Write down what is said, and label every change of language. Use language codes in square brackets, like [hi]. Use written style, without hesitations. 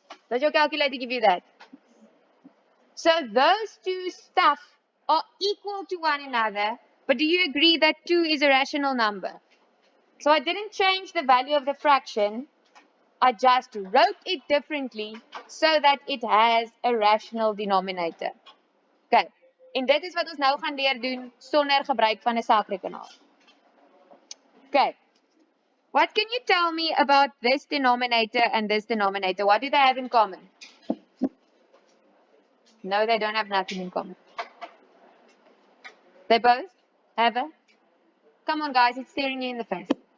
[en] Does your calculator give you that? So those two stuff are equal to one another, but do you agree that 2 is a rational number? So I didn't change the value of the fraction. I just wrote it differently so that it has a rational denominator. Okay. [af] En dit is wat ons nou gaan leer doen sonder gebruik van 'n sakrekenaar. [en] Okay. What can you tell me about this denominator and this denominator? What do they have in common? No, they don't have nothing in common. They both have a... Come on, guys, it's staring you in the face.